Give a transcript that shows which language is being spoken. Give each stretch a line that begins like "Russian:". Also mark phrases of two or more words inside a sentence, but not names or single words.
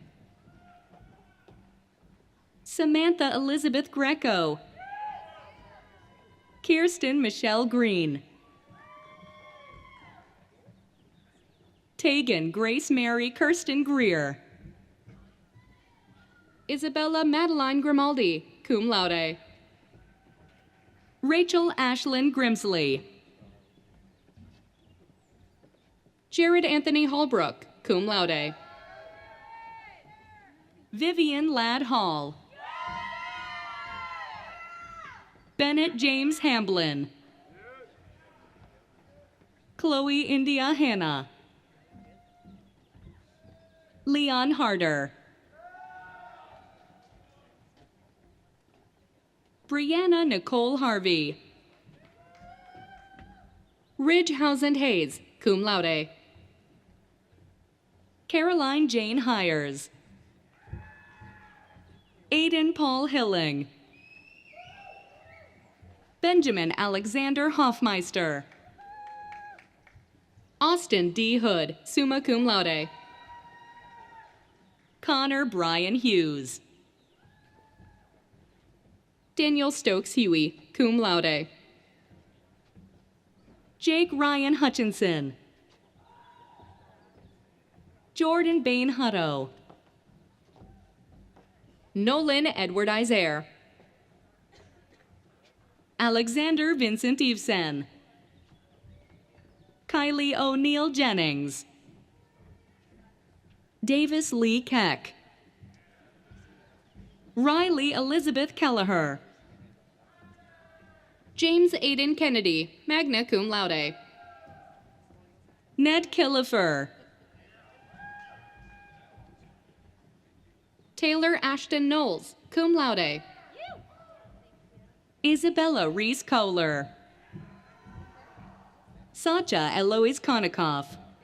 English: Samantha Elizabeth Greco. Kirsten Michelle Green. Tegan Grace Mary Kirsten Greer. Isabella Madeline Grimaldi,
Latin: cum laude.
English: Rachel Ashlyn Grimsley. Jared Anthony Holbrook,
Latin: cum laude.
English: Vivian Ladd Hall. Bennett James Hamblin. Chloe India Hanna. Leon Harder. Brianna Nicole Harvey. Ridgehausen Hayes,
Latin: cum laude.
English: Caroline Jane Hires. Aiden Paul Hilling. Benjamin Alexander Hoffmeister. Austin D. Hood,
Latin: summa cum laude.
English: Connor Brian Hughes. Daniel Stokes Huey,
Latin: cum laude.
English: Jake Ryan Hutchinson. Jordan Bain Hutto. Nolan Edward Isare. Alexander Vincent Eveson. Kylie O'Neill Jennings. Davis Lee Keck. Riley Elizabeth Kelleher. James Aiden Kennedy,
Latin: magna cum laude.
English: Ned Killefer. Taylor Ashton Knowles,
Latin: cum laude.
English: Isabella Reese Kohler. Satya Eloise Konikoff.